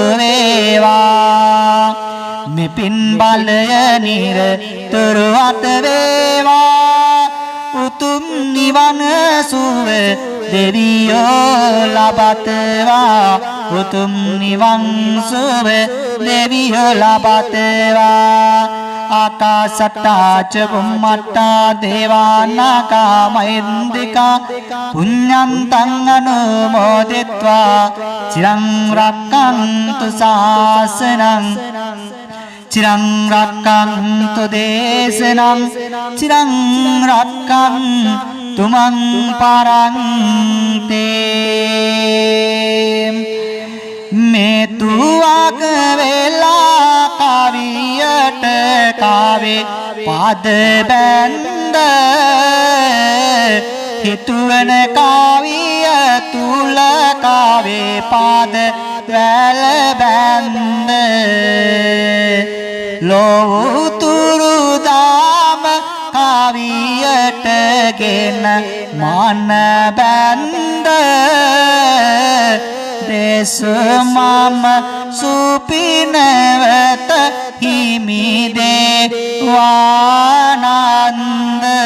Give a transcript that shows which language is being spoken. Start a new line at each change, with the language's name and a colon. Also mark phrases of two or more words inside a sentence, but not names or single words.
Sinhala: වේවා මේ පින් බලය නිරතුරුවත වේවා උතුම් නිවන සුව දෙවියෝ ලබතවා උතුම් නිවන් සුව දෙවියෝ ලබතවා
Pali: ආකාශට්ටා ච බුම්මට්ටා දේවානාගා මහින්దికා පුඤ්ඤන්තං අනුමෝදිත්වා චිරං රක්ඛන්තු ශාසනං චිරං රක්ඛන්තු දේශනං චිරං රක්ඛන්තු මං
Sinhala: පරන්තේ මේ තුවක වෙලා කවියට කාවේ පාද බැන්ද හිතුවන කාවිය තුල කාවේ පාද වැල බැන්ද ලෝතුරු දාම කාවියට ගෙන මන බැන්ද දේශ මම සුපිනවත හිමි දේවානන්ද